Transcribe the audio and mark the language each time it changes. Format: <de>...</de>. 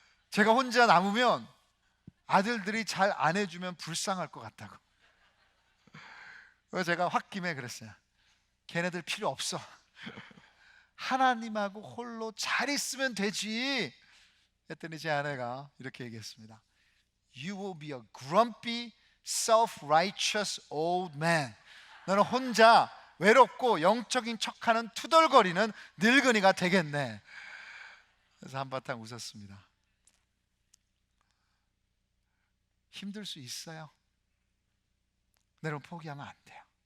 <ko>제가 혼자 남으면 아들들이 잘 안 해주면 불쌍할 것 같다고. 그래서 제가 홧김에 그랬어요. 걔네들 필요 없어. 하나님하고 홀로 잘 있으면 되지. 했더니 제 아내가 이렇게 얘기했습니다.</ko> <en>You will be a grumpy, self-righteous old man.</en> <ko>너는 혼자 외롭고 영적인 척하는 투덜거리는 늙은이가 되겠네. 그래서 한바탕 웃었습니다. 힘들 수 있어요. 여러분, 포기하면 안 돼요.</ko>